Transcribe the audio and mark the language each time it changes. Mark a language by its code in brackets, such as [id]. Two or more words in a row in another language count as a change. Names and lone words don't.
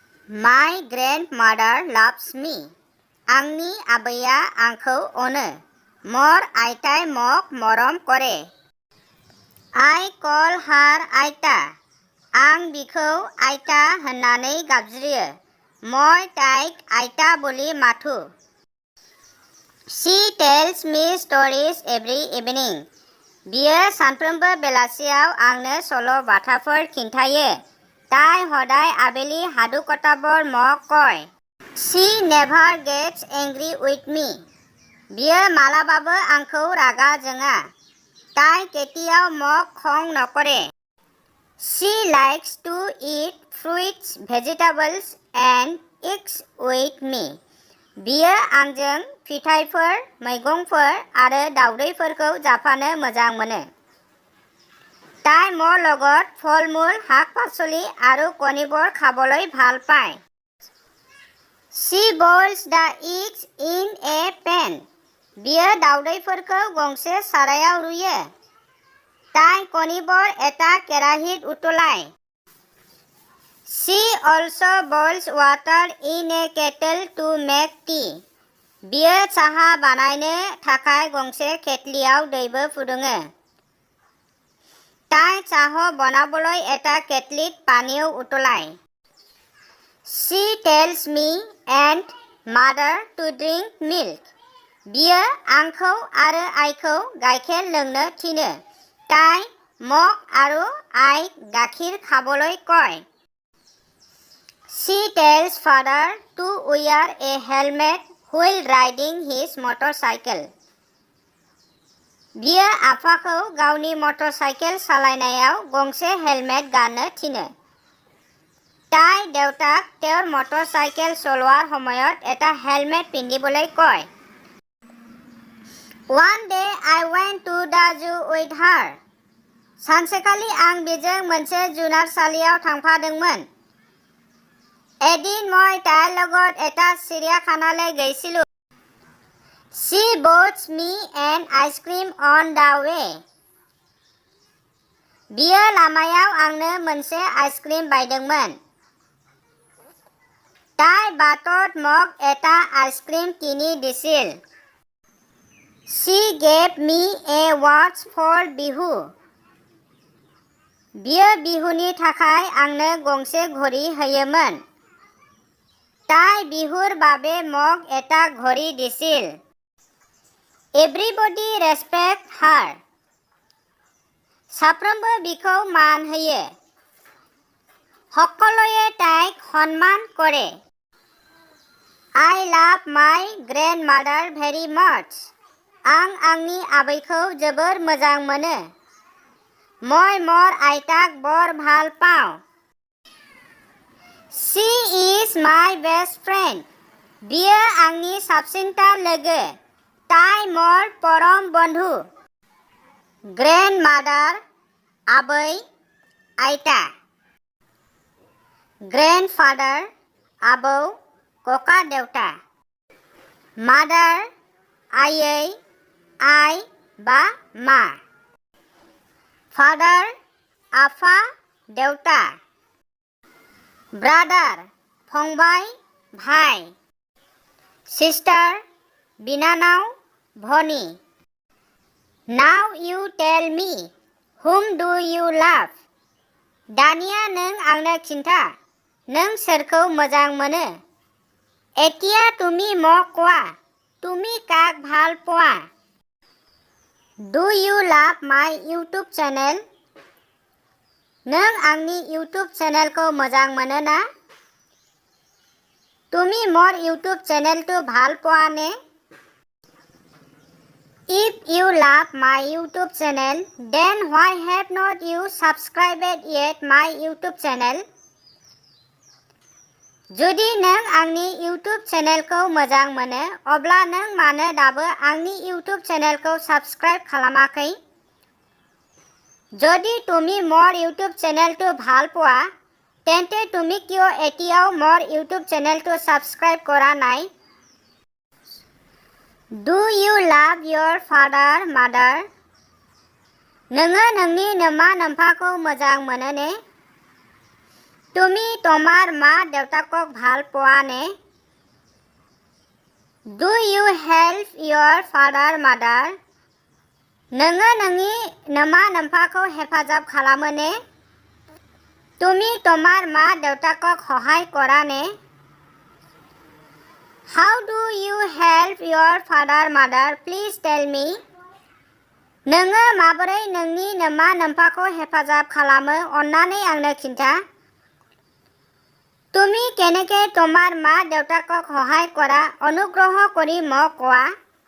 [en] My grandmother loves me. [brx] आंनि आबैया आंखौ अनो. [as] মোৰ আইতায় মোক মৰম কৰে. [en] I call her आइता. [brx] आं बिखौ आइता होननानै गाबज्रियो. [as] মই তাইক आइता বুলি মাথো. [en] She tells me stories every evening. [brx] बियो सानफ्रोमबो बेलासियाव आंनो सल' बाथाफोर खिन्थायो. [as] ताই সদায় আবেলি সাধু কথাবোৰ মোক কয়. [en] She never gets angry with me. [brx] बियो मालाबाबो आंखौ रागा जोङा. [as] ताই केতিয়াও মোক খং নকৰে. [en] She likes to eat fruits, vegetables and eggs with me. [brx] बियो आंजों फिथाइफोर, मैगंफोर आरो दावदैफोरखौ जाफानो मोजां मोनो. [as] তাই মোৰ লগত ফল-মূল, শাক-পাচলি আৰু কণীবোৰ খাবলৈ ভাল পায়. [en] She boils the eggs in a pan. [brx] बियो दावदैफोरखौ गंसे सारायाव रुयो. [as] তাই কণীবোৰ এটা কেৰাহীত উতলায়. [en] She also boils water in a kettle to make tea. [brx] बियो साहा बानायनो थाखाय गंसे केटलियाव दैबो फुदुङो. [as] তাই চাহ বনাবলৈ এটা কেটলিত পানীও উতলায়. [en] She tells me and mother to drink milk. [brx] बियो आंखौ आरो आइखौ गाइखेर लोंनो थिनो. [as] তাই মোক আৰু आइक गाखीर खाবলৈ কয়. [en] She tells father to wear a helmet while riding his motorcycle. [brx] बियो आफाखौ गावनि मटरसाइकेल सालायनायाव गंसे हेलमेट गाननो थिनो. [as] তাই দেউতাক তেওঁৰ মটৰচাইকেল চলোৱাৰ সময়ত এটা হেলমেট পিন্ধিবলৈ কয়. [en] One day I went to the zoo with her. [brx] सानसेखालि आं बिजों मोनसे जुनारसालियाव थांफादोंमोन. [as] এদিন মই তাইৰ লগত এটা চিৰিয়াখানালৈ গৈছিলোঁ. [en] She bought me an ice cream on the way. [brx] बियो लामायाव आंनो मोनसे आइसक्रिम बायदोंमोन. [as] তাই বাটত মোক এটা আইচক্ৰীম কিনি দিছিল. [en] She gave me a watch for বিহু. [brx] बियो बिहुनि थाखाय आंनो गंसे घड़ी होयोमोन. [as] তাই বিহুৰ বাবে মোক এটা ঘড়ী দিছিল. [en] Everybody respect her. [brx] साफ्रोमबो बिखौ मान होयो. [as] সকলোৱে তাইক সন্মান কৰে. [en] I love my grandmother very much. [brx] आं आंनि आबैखौ जोबोर मोजां मोनो. [as] মই মোৰ আইতাক বৰ ভাল পাওঁ. [en] She is my best friend. [brx] बियो आंनि साबसिनथार लोगो. [as] ताই মোৰ পৰম বন্ধু. [en] Grandmother आबै, आइता. Grandfather आबौ, [as] ককা দেউতা. [en] Mother आयै, [as] আই বা মা. [en] Father आफा, देउता. Brother फंबाय, भाइ. Sister बिनानाव, भनी. Now you tell me, whom do you love? [brx] दानिया नों आंनो खिन्था, नों सोरखौ मोजां मोनो? [as] এতিয়া তুমি মোক কোৱা, তুমি কাক ভাল পোৱা? [en] Do you love my YouTube channel? [brx] नों आंनि YouTube চেনেলखौ मोजां मोनो ना? [as] তুমি মোৰ YouTube চেনেলটো ভাল পোৱা নে? [en] If you love my YouTube channel, then why have not you subscribed yet my YouTube channel? [brx] जुदि नों आंनि YouTube चेनेलखौ मोजां मोनो, अब्ला नों मानो दाबो आंनि YouTube चेनेलखौ সাবস্ক্রাইব খালামাखै? [as] যদি তুমি মোৰ YouTube চেনেলটো ভাল পোৱা, তেন্তে তুমি কিয় এতিয়াও মোৰ YouTube চেনেলটো সাবস্ক্রাইব কৰা নাই? [en] Do you love your father, mother? [brx] नोङो नोंनि नोमा नोम्फाखौ मोजां मोनो ने? [as] তুমি তোমাৰ মা দেউতাকক ভাল পোৱা নে? [en] Do you help your father mother? [brx] नोङो नोंनि नोमा नोम्फाखौ हेफाजाब खालामो ने? [as] তুমি তোমাৰ মা দেউতাকক সহায় কৰা নে? [en] How do you help your father mother? Please tell me. [brx] नोङो माबोरै नोंनि नोमा नोम्फाखौ हेफाजाब खालामो अन्नानै आंनो खिन्था। [as] তুমি কেনেকৈ তোমাৰ মা দেউতাকক সহায় কৰা অনুগ্ৰহ কৰি মোক কোৱা।